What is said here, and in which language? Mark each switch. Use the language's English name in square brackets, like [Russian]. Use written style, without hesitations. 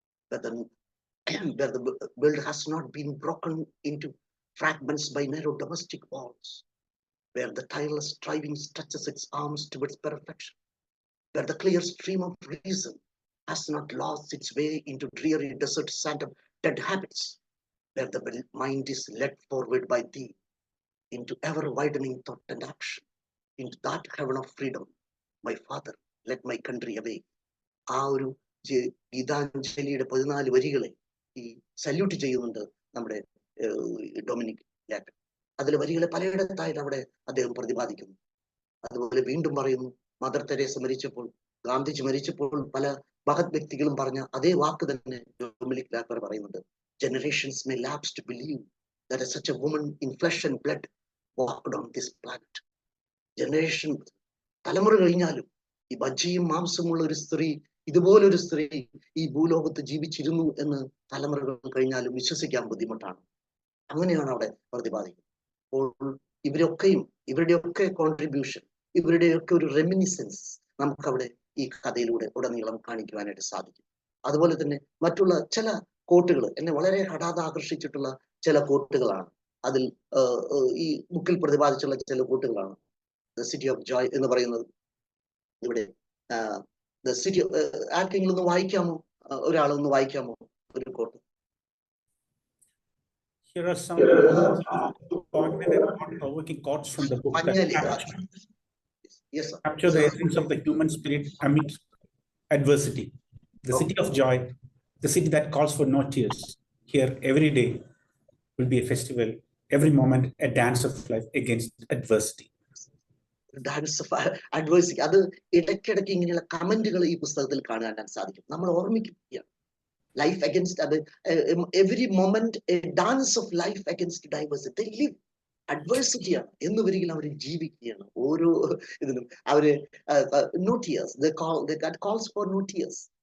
[English] where the world has not been broken into fragments by narrow domestic walls, where the tireless striving stretches its arms towards perfection, where the clear stream of reason has not lost its way into dreary desert sand of dead habits, where the mind is led forward by thee into ever-widening thought and action, into that heaven of freedom. My father, let my country away. [Malayalam] ആ ഒരു ഗീതാഞ്ജലിയുടെ 14 വരികളെ ഈ salute ചെയ്യുന്നുണ്ട് നമ്മുടെ Dominic ലാറ്റൻ. അതിലെ വരികളെ പലയിടത്തായിട്ട് അവിടെ അദ്ദേഹം പ്രതിപാദിക്കുന്നു. അതുപോലെ വീണ്ടും പറയുന്നു, മദർ തെരേസ മരിച്ചപ്പോൾ, ഗാന്ധിജി മരിച്ചപ്പോൾ പല മഹത് വ്യക്തികളും പറഞ്ഞ അതേ വാക്ക് തന്നെ ഡൊമിനിക് ലാറ്റൻ പറയുന്നുണ്ട്. [English] Generations may lapse to believe that such a woman in flesh and blood walked on this planet. [Malayalam] Generation തലമുറ കഴിഞ്ഞാലും ഈ ബജ്ജിയും മാംസമുള്ള ഒരു സ്ത്രീ, ഇതുപോലൊരു സ്ത്രീ ഈ ഭൂലോകത്ത് ജീവിച്ചിരുന്നു എന്ന് തലമുറകൾ കഴിഞ്ഞാലും വിശ്വസിക്കാൻ ബുദ്ധിമുട്ടാണ്. അങ്ങനെയാണ് അവിടെ പ്രതിപാദിക്കുന്നത്. അപ്പോൾ ഇവരുടെയൊക്കെ കോൺട്രിബ്യൂഷൻ, ഇവരുടെയൊക്കെ ഒരു റെമിനിസൻസ് നമുക്കവിടെ ഈ കഥയിലൂടെ ഉടനീളം കാണിക്കുവാനായിട്ട് സാധിക്കും. അതുപോലെ തന്നെ മറ്റുള്ള ചില കോട്ടുകൾ എന്നെ വളരെ ആകർഷിച്ചിട്ടുള്ള ചില കോട്ടുകളാണ്. അതിൽ ഈ ബുക്കിൽ പ്രതിപാദിച്ചുള്ള ചില കോട്ടുകളാണ്. ദ സിറ്റി ഓഫ് ജോയ് എന്ന് പറയുന്നത് ഇവിടെ ദ സിറ്റി, ആർക്കെങ്കിലും ഒന്ന് വായിക്കാമോ? ഒരാളൊന്ന് വായിക്കാമോ ഒരു coat? [English] Here are some poignant and provoking quotes from the book that capture the essence of the human spirit amidst adversity. The city of joy, the city that calls for no tears. Here, every day will be a festival, every moment a dance of life against adversity. Dance of adversity. [Malayalam] അത് ഇടയ്ക്കിടയ്ക്ക് ഇങ്ങനെയുള്ള കമന്റുകൾ ഈ പുസ്തകത്തിൽ കാണാൻ സാധിക്കും. നമ്മൾ ഓർമ്മിക്കുകയാണ്, [English] Life against, അത് every moment a dance of life against diversity. [Malayalam] Live അഡ്വേഴ്സിറ്റിയാണ് എന്ന് വരികിൽ അവർ ജീവിക്കുകയാണ്. ഓരോ ഇതിനും അവര് [English] No tears, calls for no tears.